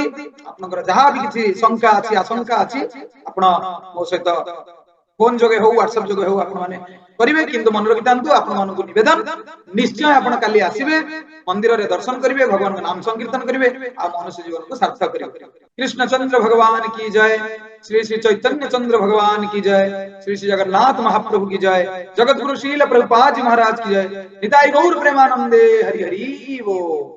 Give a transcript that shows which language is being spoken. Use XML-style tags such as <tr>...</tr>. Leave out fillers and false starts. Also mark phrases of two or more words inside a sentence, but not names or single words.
<or>ଆପଣଙ୍କର ଯାହା ବି କିଛି ଶଙ୍କା ଅଛି, ଆଶଙ୍କା ଅଛି, ଆପଣ ମୋ ସହିତ ଫୋନ ଯୋଗେ ହଉ, ହ୍ୱାଟ୍ସଆପ ଯୋଗେ ହଉ ଆପଣ ମାନେ କରିବେ। କିନ୍ତୁ ମନେ ରଖିଥାନ୍ତୁ, ଆପଣ ମାନଙ୍କୁ ନିବେଦନ, ନିଶ୍ଚୟ ଆପଣ କାଲି ଆସିବେ, ମନ୍ଦିରରେ ଦର୍ଶନ କରିବେ, ଭଗବାନଙ୍କ ନାମ ସଂକୀର୍ତ୍ତନ କରିବେ, ଆଉ ମନୁଷ୍ୟ ଜୀବନକୁ ସାର୍ଥକ କରିବେ।</or> <hi>कृष्णचंद्र भगवान की जय, श्री श्री चैतन्य चंद्र भगवान की जय, श्री श्री जगन्नाथ महाप्रभु की जय, जगत गुरु शील प्रभुपाद जी महाराज की जय।</hi> <bn>নিতাই গৌর প্রেমানন্দে, হরি হরি বোল।</bn>